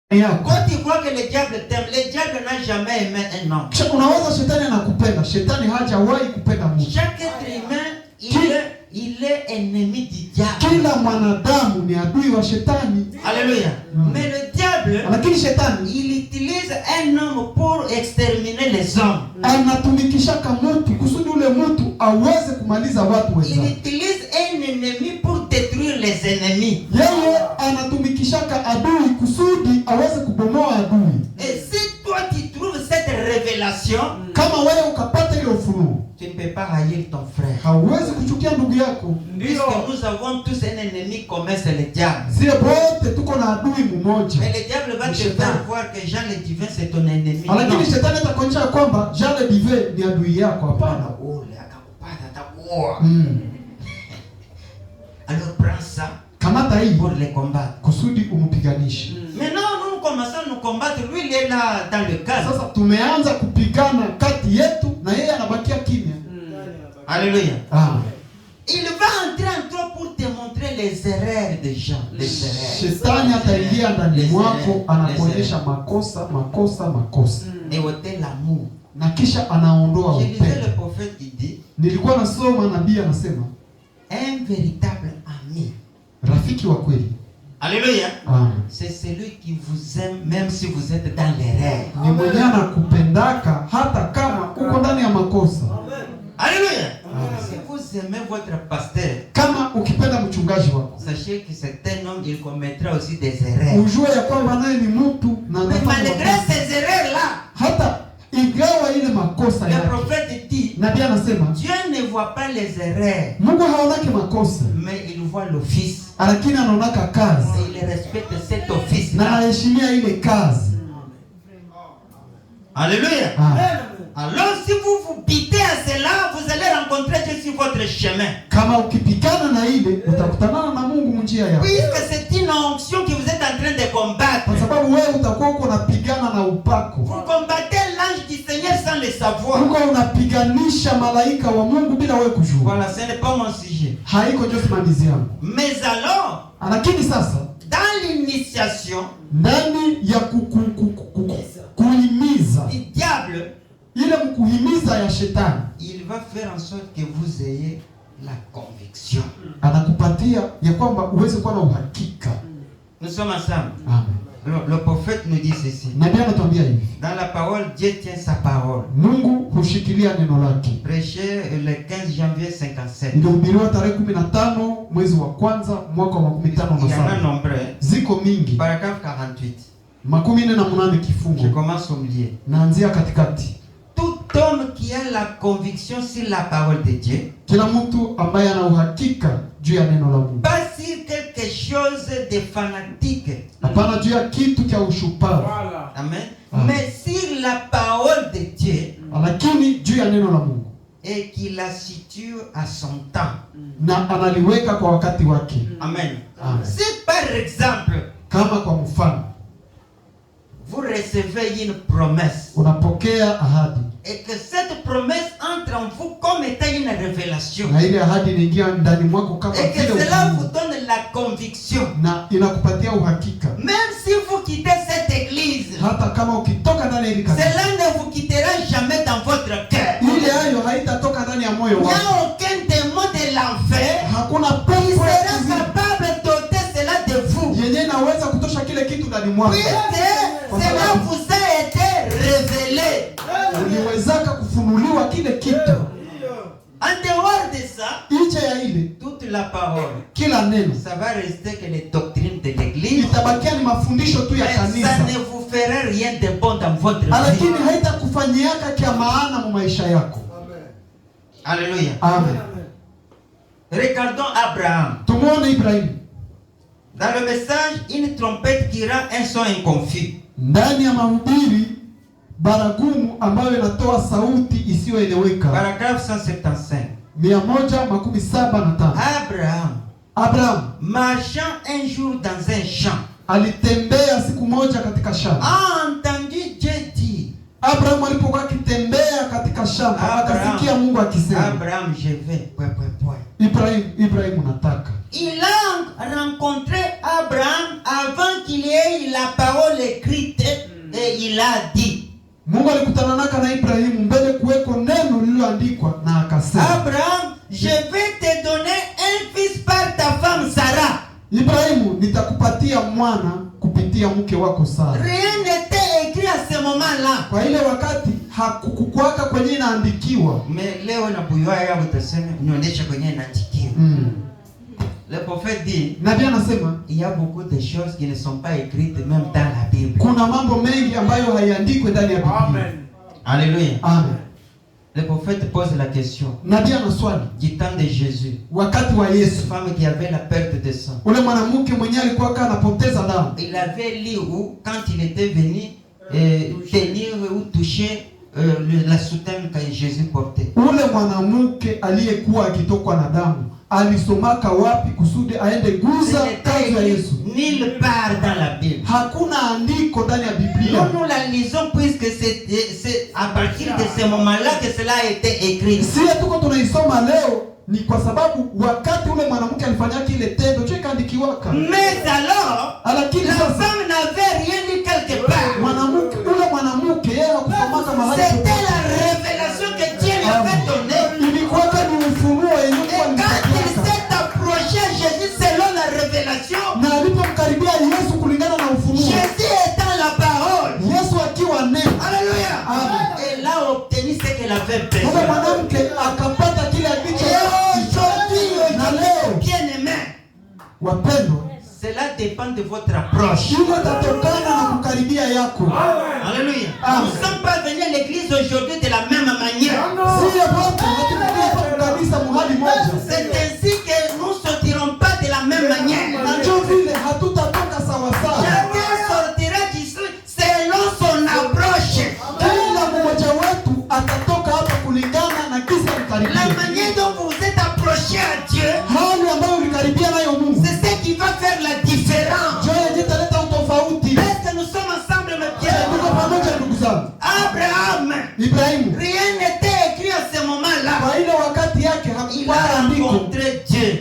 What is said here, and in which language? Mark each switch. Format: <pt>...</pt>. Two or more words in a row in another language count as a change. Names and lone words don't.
<fr>Quand tu vois que le diable t'aime, le diable n'a jamais aimé un homme.</fr> <sw>Unawaza shetani anakupenda. Shetani hajawahi kupenda mtu.</sw> <fr>Chaque être humain, il est ennemi du diable.</fr> <sw>Kila mwanadamu ni adui wa shetani.</sw> <fr>Alléluia. Mais le diable,</fr> <sw>Lakini shetani</sw> <fr>il utilise un homme pour exterminer les hommes.</fr> <sw>Anatumikishaka mtu kusudi ule mtu aweze kumaliza watu wenzake.</sw> <fr>Il utilise un ennemi pour détruire les ennemis.</fr> <sw>Yeye anatumikishaka adui kusudi aweze kubomoa adui.</sw> <fr>Et si toi tu trouves cette révélation,</fr> <sw>Kama wewe ukapata ile ufunuo,</sw> <fr>tu ne peux pas haïr ton frère.</fr> <sw>hauwezi kuchukia ndugu yako.</sw> <fr>Puisque nous avons tous un ennemi commun, c'est le diable.</fr> <sw>Sisi wote tuko na adui mmoja.</sw> <fr>Mais le diable va te faire voir que Jean le divin c'est ton ennemi.</fr> <sw>Lakini shetani atakuonyesha kwamba Jean le divin ni adui yako. Hapana.</sw> <fr>Alors prends ça.</fr> <sw>Kamata hii</sw> <fr>pour les combattre.</fr> <sw>Kusudi umupiganishe.</sw> <fr>Maintenant nous commençons à nous combattre. Lui il est là dans le cadre.</fr> <sw>Sasa tumeanza kupigana kati yetu na yeye anabakia kimya.</sw> <fr>Alléluia. Ah. Il va entrer en toi pour te montrer les erreurs des gens, les erreurs.</fr> <sw>Shetani ataingia ndani mwako anakuonyesha makosa.</sw> <fr>Et ôter l'amour.</fr> <sw>Na kisha anaondoa</sw> <fr>Je disais le</fr> <sw>upendo.</sw> <fr>prophète qui dit,</fr> <sw>Nilikuwa nasoma nabii anasema,</sw> <fr>un véritable ami.</fr> <sw>rafiki wa kweli.</sw> <fr>Alléluia. Amen. C'est celui qui vous aime même si vous êtes dans l'erreur.</fr> <sw>Ni mwenye anakupendaka hata kama uko ndani ya makosa.</sw> <fr>Alléluia. Si vous aimez votre pasteur,</fr> <sw>Kama ukipenda mchungaji wako,</sw> <fr>sachez que c'est un homme, il commettra aussi des erreurs.</fr> <sw>ujue ya kwamba naye ni mtu na</sw> <fr>Mais</fr> <sw>anafanya</sw> <fr>malgré</fr> <sw>makosa.</sw> <fr>ces erreurs-là,</fr> <sw>Hata ingawa ile makosa</sw> <fr>le</fr> <sw>yake,</sw> <fr>prophète dit,</fr> <sw>nabii anasema</sw> <fr>Dieu ne voit pas les erreurs,</fr> <sw>Mungu haonake makosa,</sw> <fr>mais il voit l'office.</fr> <sw>lakini anaonaka kazi</sw> <fr>Et il respecte cet office.</fr> <sw>na anaheshimia ile kazi.</sw> <fr>Alléluia. Ah. Alors si vous vous bitez à cela, vous allez rencontrer Dieu sur votre chemin.</fr> <sw>Kama ukipikana na ile utakutana na Mungu njia yako.</sw> <fr>Puisque c'est une onction que vous êtes en train de combattre.</fr> <sw>Kwa sababu wewe utakuwa uko unapigana na upako.</sw> <fr>Vous combattez l'ange du Seigneur sans le savoir.</fr> <sw>Uko unapiganisha malaika wa Mungu bila wewe kujua.</sw> <fr>Voilà, ce n'est pas mon sujet.</fr> <sw>Haiko ndio simamizi yangu.</sw> <fr>Mais alors,</fr> <sw>Lakini sasa</sw> <fr>dans l'initiation</fr> <sw>ndani ya kuhimiza</sw> <fr>du diable,</fr> <sw>ile mkuhimiza ya shetani,</sw> <fr>il va faire en sorte que vous ayez la conviction.</fr> <sw>anakupatia ya kwamba uweze kuwa na uhakika.</sw> <fr>Nous sommes ensemble. Amen. Alors, le prophète nous dit ceci.</fr> <sw>Nabii anatuambia hivi.</sw> <fr>Dans la parole, Dieu tient sa parole.</fr> <sw>Mungu hushikilia neno lake.</sw> <fr>Prêché le 15 janvier 57.</fr> <sw>Ilihubiriwa tarehe 15 mwezi wa kwanza mwaka wa 15</sw> <fr>Il y</fr> <sw>na</sw> <fr>en a</fr> <sw>7.</sw> <fr>nombreux.</fr> <sw>Ziko mingi.</sw> <fr>Paragraphe 48.</fr> <sw>48</sw> <fr>Je</fr> <sw>kifungu.</sw> <fr>commence au milieu.</fr> <sw>Naanzia katikati.</sw> <fr>Tout homme qui a la conviction sur la parole de Dieu,</fr> <sw>Kila mtu ambaye ana uhakika juu ya neno la Mungu.</sw> <fr>pas sur quelque chose de fanatique.</fr> <sw>Hapana juu ya kitu cha ushupavu.</sw> <fr>Amen. Ah. Mais sur la parole de Dieu,</fr> <sw>Lakini juu ya neno la Mungu.</sw> <fr>et qui la situe à son temps.</fr> <sw>Na analiweka kwa wakati wake.</sw> <fr>Amen. Amen. Si par exemple,</fr> <sw>Kama kwa mfano,</sw> <fr>vous recevez une promesse,</fr> <sw>unapokea ahadi.</sw> <fr>et que cette promesse entre en vous comme étant une révélation,</fr> <sw>Na ile ahadi inaingia ndani mwako kama</sw> <fr>et que</fr> <sw>vile</sw> <fr>cela vous</fr> <sw>ufunuo.</sw> <fr>donne la conviction,</fr> <sw>Na inakupatia uhakika.</sw> <fr>même si vous quittez cette église,</fr> <sw>Hata kama ukitoka ndani ya ile kanisa,</sw> <fr>cela ne vous quittera jamais dans votre cœur.</fr> <sw>ile hayo haitatoka ndani ya moyo</sw> <fr>Il n'y</fr> <sw>wako.</sw> <fr>a aucun démon de l'enfer</fr> <sw>Hakuna</sw> <fr>qui</fr> <sw>pepo ya</sw> <fr>sera</fr> <sw>kuzimu</sw> <fr>capable d'ôter cela de vous.</fr> <sw>yenye inaweza kutosha kile kitu ndani mwako.</sw> <fr>Puisque cela vous a été révélé.</fr> <sw>Uliwezaka kufunuliwa kile kitu.</sw> <fr>En dehors de ça,</fr> <sw>Nje ya ile,</sw> <fr>toute la parole,</fr> <sw>kila neno</sw> <fr>ça va rester que les doctrines de l'église.</fr> <sw>itabakia ni mafundisho tu ya</sw> <fr>Mais ça</fr> <sw>kanisa.</sw> <fr>ne vous fera rien de bon dans votre vie.</fr> <sw>Lakini haitakufanyiaka kia maana mu maisha yako.</sw> <fr>Alléluia. Amen. Regardons Abraham.</fr> <sw>Tumuone Ibrahimu.</sw> <fr>Dans le message, une trompette qui rend un son inconfus.</fr> <sw>Ndani ya mahubiri baragumu ambayo inatoa sauti isiyoeleweka.</sw> <fr>Paragraphe 175.</fr> <sw>175. Abraham</sw> <fr>marchant un jour dans un champ,</fr> <sw>alitembea siku moja katika shamba.</sw> <fr>a entendu Dieu dire,</fr> <sw>Abraham alipokuwa akitembea katika shamba, akasikia Mungu akisema,</sw> <fr>Abraham, je vais,</fr> <sw>Ibrahimu nataka.</sw> <fr>Il a rencontré Abraham avant qu'il ait la parole écrite et il a dit.</fr> <sw>Mungu alikutana na Ibrahimu mbele kuweko neno lililoandikwa na akasema,</sw> <fr>Abraham, je vais te donner un fils par ta femme Sarah.</fr> <sw>Ibrahimu, nitakupatia mwana kupitia mke wako Sara.</sw> <fr>Rien n'était écrit à ce moment-là.</fr> <sw>Kwa ile wakati hakukukwaka kwenye inaandikiwa. Mais leo na buyoa yao utasema nionyesha kwenye inaandikiwa.</sw> <fr>Le prophète dit,</fr> <sw>Nabii anasema</sw> <fr>il y a beaucoup de choses qui ne sont pas écrites même dans la Bible.</fr> <sw>Kuna mambo mengi ambayo haiandikwi ndani ya Biblia.</sw> <fr>Amen. Alléluia. Amen. Le prophète pose la question.</fr> <sw>Nabii anaswali</sw> <fr>Du temps de Jésus.</fr> <sw>wakati wa</sw> <fr>Cette</fr> <sw>Yesu.</sw> <fr>femme qui avait la perte de sang.</fr> <sw>Ule mwanamke mwenyewe alikuwa kana anapoteza damu.</sw> <fr>Il avait lu où quand il était venu tenir ou toucher la soutane que Jésus portait.</fr> <sw>Ule mwanamke aliyekuwa akitokwa na damu alisomaka wapi kusudi aende guza kazi ya Yesu?</sw> <fr>Nulle part dans la Bible.</fr> <sw>Hakuna andiko ndani ya Biblia.</sw> <fr>Nous la lisons puisque c'est à partir de ce moment-là que cela a été écrit.</fr> <sw>Sisi tuko tunaisoma leo ni kwa sababu wakati ule mwanamke alifanya kile tendo cho ikaandikiwaka.</sw> <fr>Mais alors,</fr> <sw>Lakini</sw> <fr>la</fr> <sw>sasa</sw> <fr>femme n'avait rien lu quelque part.</fr> <sw>mwanamke yeye hakusomaka mahali</sw> <fr>C'était</fr> <sw>popote.</sw> <fr>la révélation que Dieu lui avait donnée.</fr> <sw>Ilikuwa ni ufunuo yenyewe</sw> <fr>Et quand il</fr> <sw>alipata.</sw> <fr>s'est approché à Jésus selon la révélation,</fr> <sw>Na alipomkaribia Yesu kulingana na ufunuo.</sw> <fr>Jésus étant la parole.</fr> <sw>Yesu akiwa neno.</sw> <fr>Alléluia. Amen. Elle a obtenu ce qu'elle avait</fr> <sw>Kwa</sw> <fr>besoin.</fr> <sw>mwanamke akapata kile alicho. Na leo</sw> <fr>Bien-aimé,</fr> <sw>wapendwa,</sw> <fr>cela dépend de votre approche.</fr> <sw>hilo tatokana na kukaribia yako.</sw> <fr>Alléluia. Amen. Nous ne sommes pas venus à l'église aujourd'hui de la même manière.</fr> <sw>Sio wote hatukuja hapa kanisa mahali moja.</sw> <fr>C'est ainsi que nous ne sortirons pas de la même manière.</fr> <sw>Na ndio vile hatutatoka sawa sawa.</sw> <fr>Chacun sortira d'ici selon son approche.</fr> <sw>Kila mmoja wetu atatoka hapa kulingana na kisa</sw> <fr>La</fr> <sw>alikaribia.</sw> <fr>manière dont vous vous êtes approché à Dieu,</fr> <sw>Hali ambayo ulikaribia nayo Mungu.</sw> <fr>c'est ce qui va faire la différence.</fr> <sw>Ndio yenye italeta utofauti.</sw> <fr>Est-ce que nous sommes ensemble, mes</fr> <sw>Tuko</sw> <fr>bien?</fr> <sw>pamoja ndugu zangu.</sw> <fr>Abraham,</fr> <sw>Ibrahimu</sw> <fr>rien n'était écrit à ce moment-là.</fr> <sw>kwa ile wakati yake</sw> <fr>Il</fr> <sw>hakuwa</sw> <fr>a</fr> <sw>andiko,</sw> <fr>rencontré Dieu.</fr>